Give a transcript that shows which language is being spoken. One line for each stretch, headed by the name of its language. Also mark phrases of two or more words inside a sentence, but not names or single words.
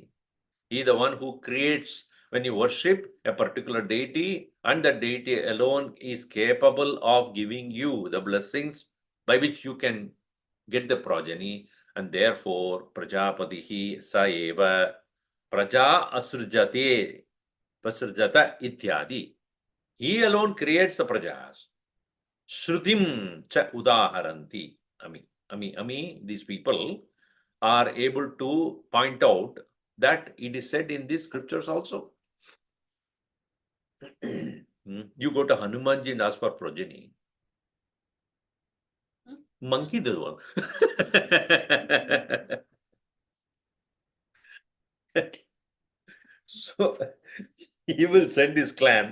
English: He is the one who creates. When you worship a particular deity, and that deity alone is capable of giving you the blessings by which you can get the progeny, and therefore
Sanskrit: प्रजापतिः सएव प्रजा असृजते प्रसृजत इत्यादि.
English: He alone creates the prajas.
Sanskrit: श्रुतिं च उदाहरन्ति.
English: These people are able to point out that it is said in these scriptures also. You go to Hanumanji and ask for progeny. Monkey does one. So he will send his clan.